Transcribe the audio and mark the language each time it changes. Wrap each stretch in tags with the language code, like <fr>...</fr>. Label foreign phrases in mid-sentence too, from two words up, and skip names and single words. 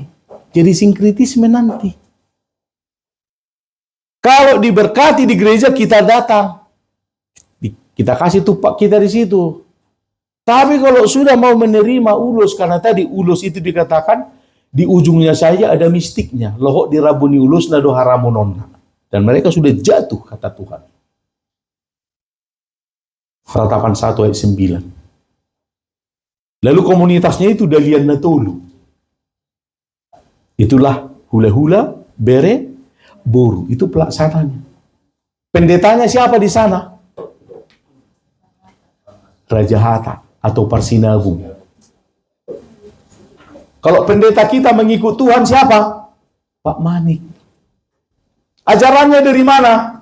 <id>Jadi sinkritisme nanti. Kalau diberkati di gereja, kita datang. Kita kasih tupak kita di situ. Tapi kalau sudah mau menerima ulos, karena tadi ulos itu dikatakan, di ujungnya saja ada mistiknya.</id> <bbc>Lohok dirabuni ulos nado haramunonna.</bbc> <id>Dan mereka sudah jatuh, kata Tuhan. Ratapan 1 ayat 9. Lalu komunitasnya itu Dalian Natolu. Itulah hula-hula, bere, boru. Itu pelaksananya. Pendetanya siapa di sana? Raja Hatta atau Parsinagung. Kalau pendeta kita mengikut Tuhan siapa? Pak Manik. Ajarannya dari mana?</id>